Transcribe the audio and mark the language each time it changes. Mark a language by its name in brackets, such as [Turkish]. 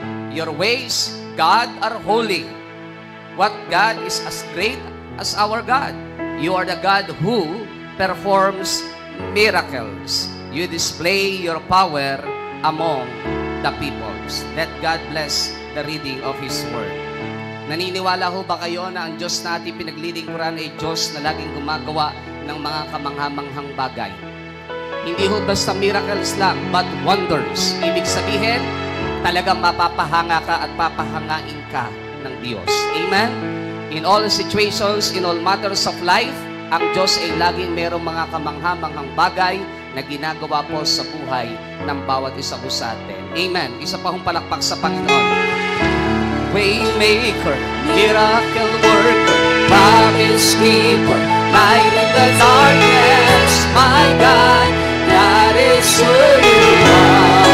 [English] Your ways, God, are holy. What God is as great as our God? You are the God who performs miracles. You display your power among the peoples. Let God bless the reading of His Word. [Filipino] Naniniwala ho ba kayo na ang Diyos na ating pinaglilingkuran ay Diyos na laging gumagawa ng mga kamanghamanghang bagay? Hindi ho basta miracles lang, [English] but wonders. [Filipino] Ibig sabihin, talagang mapapahanga ka at papahangain ka ng Diyos. Amen? [English] In all situations, in all matters of life, [Filipino] ang Diyos ay laging mayroong mga kamanghamanghang bagay na ginagawa po sa buhay ng bawat isa po sa atin. Amen. Isa pa hong palakpak sa Panginoon. [English] Waymaker, miracle worker, promise keeper, light in the darkness, my God, that is who you are.